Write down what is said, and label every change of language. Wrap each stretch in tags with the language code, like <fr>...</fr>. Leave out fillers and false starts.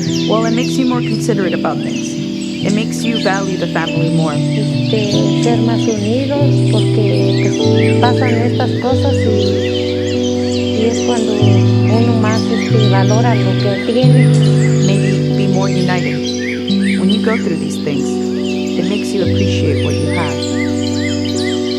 <en>Well, it makes you more considerate about things. It makes you value the family more.</en> <es>Ser más unidos porque pues, pasan estas cosas y es cuando uno más valora lo que tiene.</es> <en>Maybe be more united. When you go through these things, it makes you appreciate what you have.</en>